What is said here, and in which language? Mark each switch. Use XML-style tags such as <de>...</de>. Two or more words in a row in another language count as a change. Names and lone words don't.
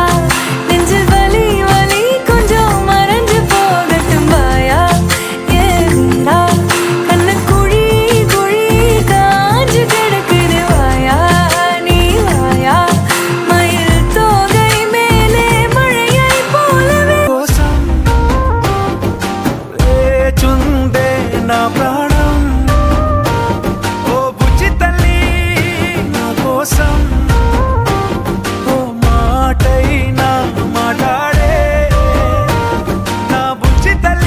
<ta>நெஞ்சு வலி வலி கொஞ்சம் மறைஞ்சு போகட்டும் வாயா ஏ வீரா. கண்ணு குழி குழி காஞ்சு கிடக்குது வாயா நீ வாயா. மயில் தோகை மேலே மழையை போலவே</ta> <te>చుందే నా ప్రాణం, ఓ బుజ్జి తల్లి నా కోసం, ఓ మాటైనా మాట్లాడే నా బుజ్జి తల్లి.</te>